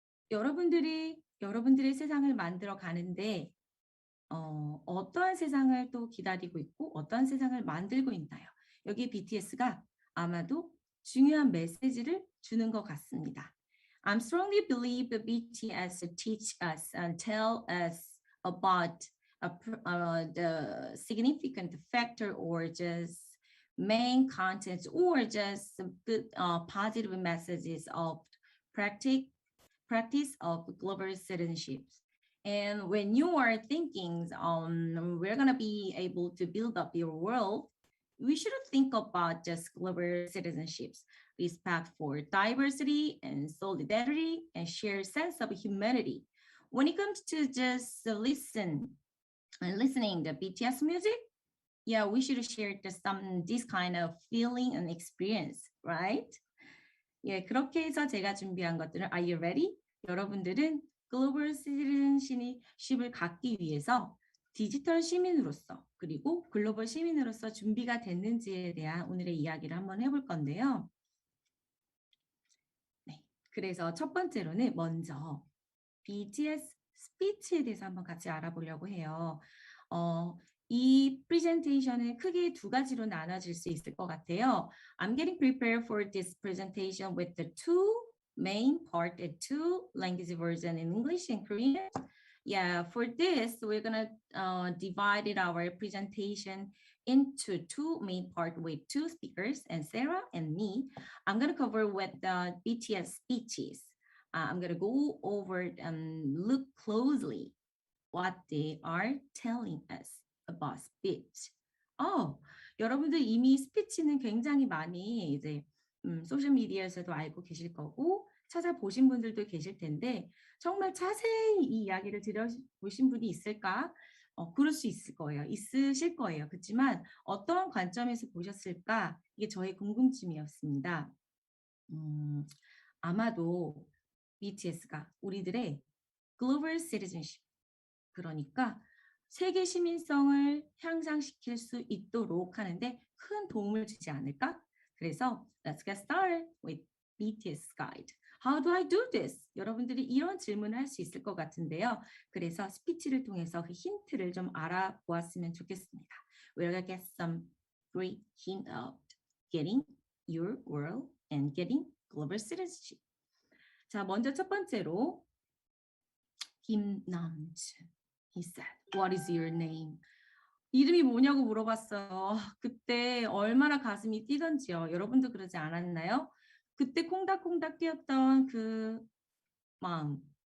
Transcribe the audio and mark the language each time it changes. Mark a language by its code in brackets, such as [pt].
[ko] 여러분들의 세상을 만들어 가는데 어떠한 세상을 또 기다리고 있고 어떠한 세상을 만들고 있나요? 여기 BTS가 아마도 중요한 메시지를 주는 것 같습니다. [en] I strongly believe the BTS teach us and tell us about the significant factor or just main contents or just good positive messages of practice of global citizenship. And when you are thinking we're going to be able to build up your world, we shouldn't think about just global citizenships, respect for diversity and solidarity and shared sense of humanity. When it comes to just listening the BTS music, yeah, we should share this kind of feeling and experience, right? [ko] 예, 그렇게 해서 제가 준비한 것들은 [en] Are you ready? [ko] 여러분들은 글로벌 시티즌십을 갖기 위해서 디지털 시민으로서 그리고 글로벌 시민으로서 준비가 됐는지에 대한 오늘의 이야기를 한번 해볼 건데요. 네, 그래서 첫 번째로는 먼저 BTS 스피치에 대해서 한번 같이 알아보려고 해요. 이 프레젠테이션은 크게 두 가지로 나눠질 수 있을 것 같아요. [en] I'm getting prepared for this presentation with the two main part and two language version in English and Korean. Yeah, for this, we're gonna divide our presentation into two main part with two speakers, and Sarah and me. I'm gonna cover with the BTS speeches. I'm gonna go over and look closely what they are telling us about speech. [ko] 여러분들 이미 스피치는 굉장히 많이 이제 소셜 미디어에서도 알고 계실 거고 찾아보신 분들도 계실 텐데 정말 자세히 이 이야기를 들어보신 분이 있을까? 그럴 수 있을 거예요. 있으실 거예요. 그렇지만 어떠한 관점에서 보셨을까? 이게 저의 궁금증이었습니다. 아마도 BTS가 우리들의 Global Citizenship, 그러니까 세계 시민성을 향상시킬 수 있도록 하는데 큰 도움을 주지 않을까? 그래서 [en] let's get started with BTS guide. How do I do this? [ko] 여러분들이 이런 질문을 할 수 있을 것 같은데요. 그래서 스피치를 통해서 그 힌트를 좀 알아보았으면 좋겠습니다. [en] We're gonna get some great hint of getting your world and getting global citizenship. [ko] 자, 먼저 첫 번째로 김남준. [en] He said, "What is your name?" [ko] 이름이 뭐냐고 물어봤어요. 그때 얼마나 가슴이 뛰던지요. 여러분도 그러지 않았나요? 그때 콩닥콩닥 뛰었던 그 마음.